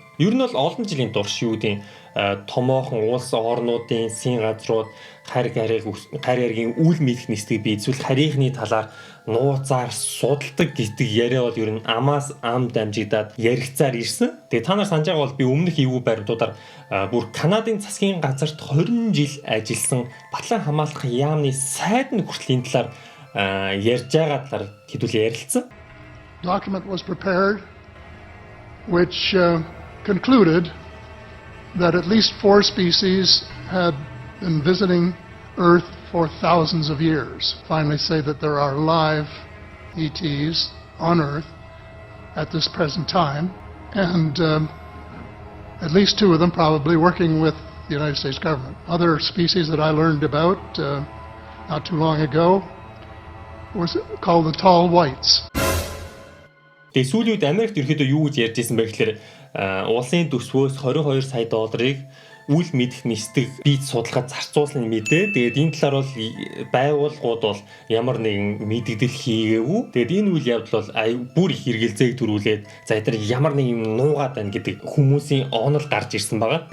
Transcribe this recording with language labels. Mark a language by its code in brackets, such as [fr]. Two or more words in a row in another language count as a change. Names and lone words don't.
[mn] Ер нь бол олон жилийн турш юу гэдэг томоохон улс орнуудын засгийн газрууд харь гаригийн үл мэдэх нэстэг бий эсвэл харийнхны талаар нууцаар судалдаг гэдэг яриа бол ер нь амаас ам дамжигдаад яригцаар ирсэн. Тэгээ та нар санаж байгаа бол би өмнөх эвгүй баримтуудаар бүр Канадын засгийн газарт 20 жил ажилласан батлан хамгаалах яамны сайдны хүртлийн талаар ярьж байгаа талаар хэдүүлээ ярилцсан. [en] Document was prepared which concluded that at least 4 species had been visiting Earth for thousands of years. Finally say that there are live ETs on Earth at this present time, and at least 2 of them probably working with the United States government. Other species that I learned about not too long ago was called the tall whites. [mn] Тэгээ сүүлийн үед Америкт ерөөдөө юу гэж ярьж ирсэн бэ гэхээр улсын төсвөөс $22 сая үл мэдэх нисдэг бийт судалгаад зарцуулсан мэдээ. Тэгээд энэ талаар бол байгууллагууд бол ямар нэгэн мэдэгдэл хийгээгүй. Тэгээд энэ үйл явдал бол бүр их хэрэгэлзээг төрүүлээд за эдгээр ямар нэг юм нуугаад байна гэдэг хүмүүсийн онол гарч ирсэн байгаа.